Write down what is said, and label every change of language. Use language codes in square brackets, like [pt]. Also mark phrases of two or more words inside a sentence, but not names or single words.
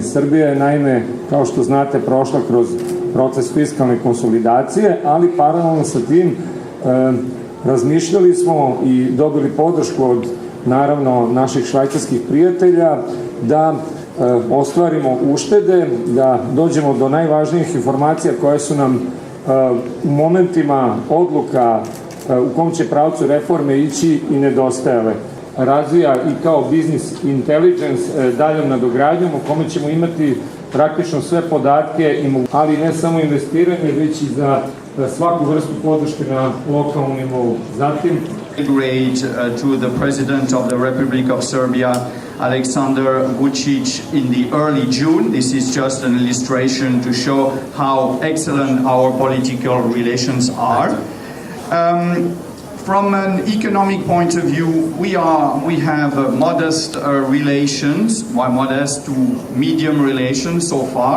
[sr] Srbija je naime, kao što znate, prošla kroz proces fiskalne konsolidacije, ali paralelno sa tim razmišljali smo i dobili podršku od naravno naših švajcarskih prijatelja da ostvarimo uštede, da dođemo do najvažnijih informacija koje su nam u momentima odluka u kom će pravcu reforme ići i nedostajale. Razvija i kao [en] business intelligence [sr] daljom nadogradnjom u kome ćemo imati praktično sve podatke, ali ne samo investiranje, već i za svaku vrstu podrške na lokalnom nivou. Zatim, [en] to the President of the Republic of Serbia, Aleksandar Vučić, in the early June. This is just an illustration to show how excellent our political relations are. From an economic point of view, we have modest relations, modest to medium relations so far.